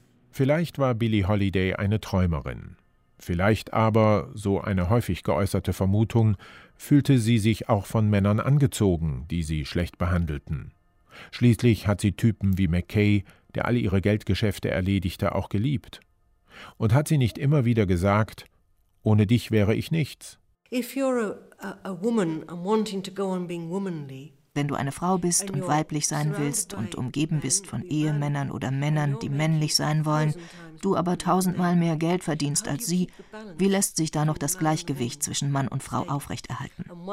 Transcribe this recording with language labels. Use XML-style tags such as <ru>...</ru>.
<de>Vielleicht war Billie Holiday eine Träumerin. Vielleicht aber, so eine häufig geäußerte Vermutung, fühlte sie sich auch von Männern angezogen, die sie schlecht behandelten. Schließlich hat sie Typen wie McKay, der alle ihre Geldgeschäfte erledigte, auch geliebt. Und hat sie nicht immer wieder gesagt, ohne dich wäre ich nichts?</de> <en>If you're a woman and wanting to go on being womanly,</en> <de>Wenn du eine Frau bist und weiblich sein willst und umgeben bist von Ehemännern oder Männern, die männlich sein wollen, du aber tausendmal mehr Geld verdienst als sie, wie lässt sich da noch das Gleichgewicht zwischen Mann und Frau aufrechterhalten?</de>